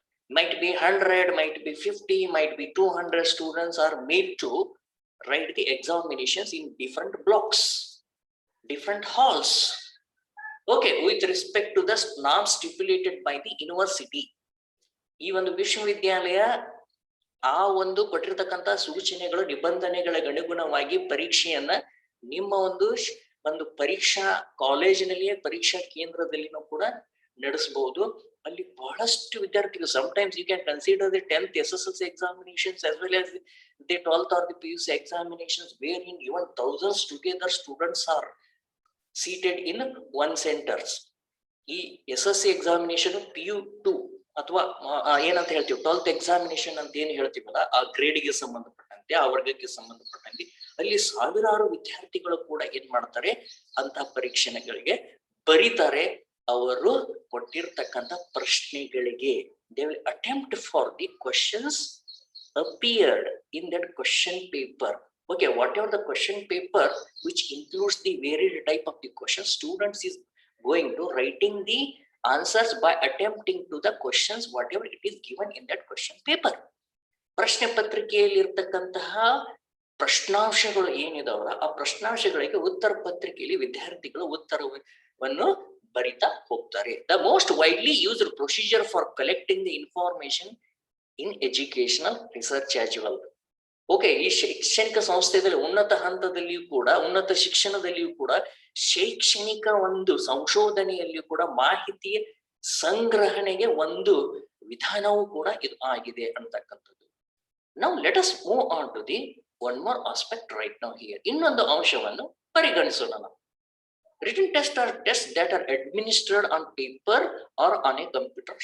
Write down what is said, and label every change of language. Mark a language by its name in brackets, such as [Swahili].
[English] Might be 100, might be 50, might be 200 students are made to write the examinations in different blocks, different halls. Okay, with respect to the norms stipulated by the university. [Kannada] ಈ ಒಂದು ವಿಶ್ವವಿದ್ಯಾಲಯ ಆ ಒಂದು ಕೊಟ್ಟಿರ್ತಕ್ಕಂಥ ಸೂಚನೆಗಳು, ನಿಬಂಧನೆಗಳಿಗೆ ಅನುಗುಣವಾಗಿ ಪರೀಕ್ಷೆಯನ್ನ ನಿಮ್ಮ ಒಂದು ಪರೀಕ್ಷಾ ಕಾಲೇಜಿನಲ್ಲಿಯೇ ಪರೀಕ್ಷಾ ಕೇಂದ್ರದಲ್ಲಿನೂ ಕೂಡ ನಡೆಸಬಹುದು. ಅಲ್ಲಿ ಬಹಳಷ್ಟು ವಿದ್ಯಾರ್ಥಿಗಳು, [English] sometimes you can consider the 10th SSLC examinations as well as the 12th or the PUC examinations, wherein even thousands together students are seated in one centers. [Kannada] ಈ SSC examination PU2 ಅಥವಾ ಏನಂತ ಹೇಳ್ತೀವಿ 12th examination ಅಂತ ಏನ್ ಹೇಳ್ತೀವಲ್ಲ, ಆ ಗ್ರೇಡ್ಗೆ ಸಂಬಂಧಪಟ್ಟಂತೆ, ಆ ವರ್ಗಕ್ಕೆ ಸಂಬಂಧಪಟ್ಟಂತೆ ಅಲ್ಲಿ ಸಾವಿರಾರು ವಿದ್ಯಾರ್ಥಿಗಳು ಕೂಡ ಏನ್ ಮಾಡ್ತಾರೆ, ಅಂತ ಪರೀಕ್ಷೆಗಳಿಗೆ ಬರೀತಾರೆ. ಅವರು ಕೊಟ್ಟಿರ್ತಕ್ಕಂಥ ಪ್ರಶ್ನೆಗಳಿಗೆ [English] they will attempt for the questions appeared in that question paper. Okay, whatever the question paper which includes the varied type of the question, students is going to writing the answers by attempting to the questions whatever it is given in that question paper. [Kannada] ಪ್ರಶ್ನೆ ಪತ್ರಿಕೆಯಲ್ಲಿ ಇರ್ತಕ್ಕಂತಹ ಪ್ರಶ್ನಾಂಶಗಳು ಏನಿದಾವಲ್ಲ, ಆ ಪ್ರಶ್ನಾಂಶಗಳಿಗೆ ಉತ್ತರ ಪತ್ರಿಕೆಯಲ್ಲಿ ವಿದ್ಯಾರ್ಥಿಗಳು ಉತ್ತರವನ್ನು ಬರಿತಾ ಹೋಗ್ತಾರೆ. [English] The most widely used procedure for collecting the information in educational research as well. [Kannada] Okay, ಈ ಶೈಕ್ಷಣಿಕ ಸಂಸ್ಥೆಯಲ್ಲಿ ಉನ್ನತ ಹಂತದಲ್ಲಿಯೂ ಕೂಡ, ಉನ್ನತ ಶಿಕ್ಷಣದಲ್ಲಿಯೂ ಕೂಡ, ಶೈಕ್ಷಣಿಕ ಒಂದು ಸಂಶೋಧನೆಯಲ್ಲಿಯೂ ಕೂಡ ಮಾಹಿತಿಯ ಸಂಗ್ರಹಣೆಗೆ ಒಂದು ವಿಧಾನವೂ ಕೂಡ ಇದು ಆಗಿದೆ ಅಂತಕ್ಕಂಥದ್ದು. [English] Now let us move on to the one more aspect right now here. [Kannada] ಇನ್ನೊಂದು ಅಂಶವನ್ನು ಪರಿಗಣಿಸೋಣ ನಾವು. [English] Written tests are tests that are administered on paper or on a computer.